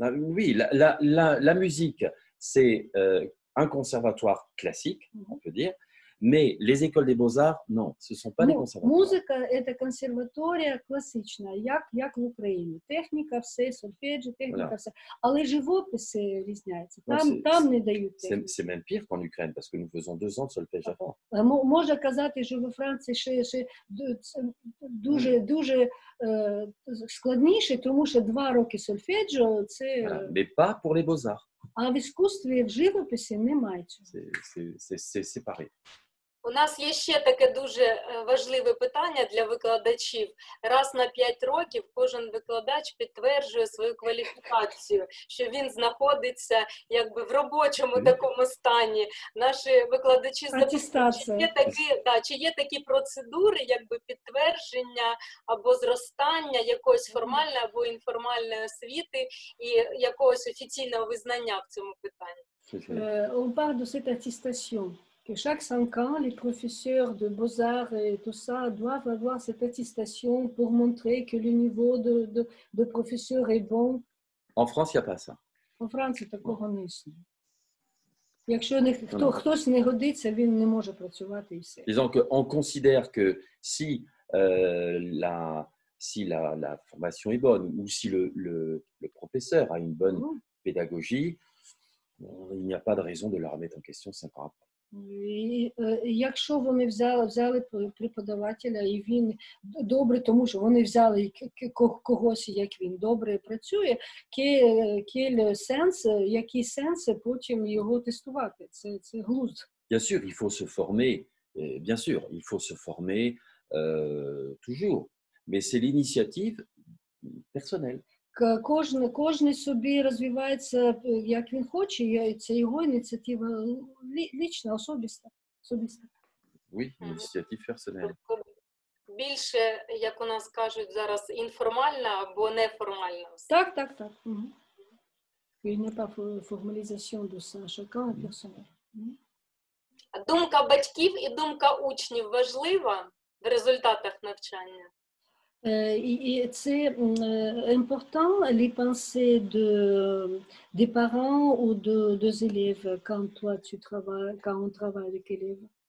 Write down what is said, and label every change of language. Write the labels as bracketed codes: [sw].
[fr] Oui, la musique, c'est un conservatoire classique, on peut dire, mais les écoles des beaux-arts, non, ce ne sont pas des conservatoires. [uk] Музика – це консерваторія класична, як в Україні. Техніка, все, сольфеджі, техніка, все. Але живописи різняються. Там не дають техніки. [fr] C'est même pire qu'en Ukraine, parce que nous faisons 2 ans de solfège avant. [uk] Можна казати, що во Франції ще дуже складніше, тому що 2 роки сольфеджіо – це... [fr] Mais pas pour les beaux-arts. [uk] А в іскусстві, в живописі немає цього. [fr] C'est séparé. [uk] У нас є ще таке дуже важливе питання для викладачів. Раз на 5 років кожен викладач підтверджує свою кваліфікацію, що він знаходиться якби в робочому такому стані. Наші викладачі запитують, чи є такі процедури, якби підтвердження або зростання якоїсь формальної або інформальної освіти і якогось офіційного визнання в цьому питанні. [fr] On parle de cette attestation. Que chaque 5 ans, les professeurs de beaux-arts et tout ça doivent avoir cette attestation pour montrer que le niveau de professeur est bon. En France, il n'y a pas ça. [uk] En France, такого не існує. Якщо хтось не годиться, він не може працювати і все. [fr] Disons qu'on considère que si la formation est bonne ou si le professeur a une bonne pédagogie, il n'y a pas de raison de la remettre en question 5 ans après. [uk] Якщо вони взяли преподавателя і він добре, тому що вони взяли когось, як він добре працює, який сенс потім його тестувати? Це глузд. [fr] Bien sûr, il faut se former, bien sûr, il faut se former toujours, mais c'est l'initiative personnelle. [uk] Кожен собі розвивається, як він хоче, і це його ініціатива лічна, особиста. [fr] Oui, l'initiative personnelle. [uk] більше, як у нас кажуть зараз, інформальна або неформальна освіта. Так. Мгм. [fr] Il n'y a pas formalisation de ça, chacun est personnel. Мгм. [uk] Думка батьків і думка учнів важлива в результатах навчання? [fr] Et c'est important les pensées des parents ou des élèves quand on travaille avec élèves.